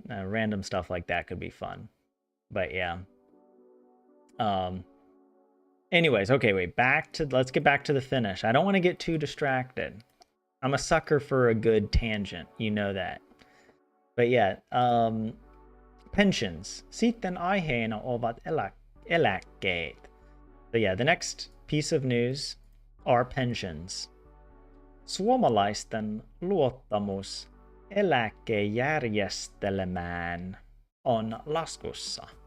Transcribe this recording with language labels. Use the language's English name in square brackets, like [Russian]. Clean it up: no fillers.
[English] Random stuff like that could be fun. But yeah. Anyways, okay, wait, let's get back to the Finnish. I don't want to get too distracted. I'm a sucker for a good tangent, you know that. But yeah, pensions. [Finnish] Sitten aiheena ovat eläkkeet. [English] So yeah, the next piece of news are pensions. [Finnish] Suomalaisten luottamus eläkejärjestelmään on laskussa.